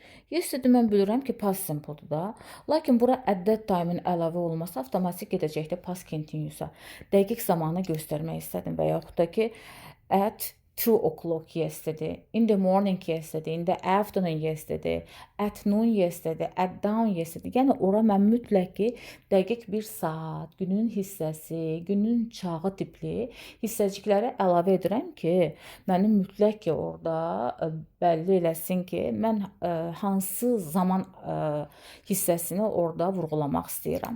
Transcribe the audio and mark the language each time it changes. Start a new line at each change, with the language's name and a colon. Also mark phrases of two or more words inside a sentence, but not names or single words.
Azerbaijani: Yesterday mən bilirəm ki,
English: past simple-dur
Azerbaijani: da. Lakin bura
English: at that time-in
Azerbaijani: əlavə olması avtomatik gedəcəkdir
English: past continuous-a.
Azerbaijani: Dəqiq zamanı göstərmək istədim və yaxud da ki,
English: at 2 o'clock yesterday, in the morning yesterday, in the afternoon yesterday, at noon yesterday, at dawn yesterday.
Azerbaijani: Yəni ora mən mütləq ki, dəqiq bir saat, günün hissəsi, günün çağı tipli hissəcikləri əlavə edirəm ki, mənim mütləq ki, orada bəlli eləsin ki, mən hansı zaman hissəsini orada vurğulamaq istəyirəm.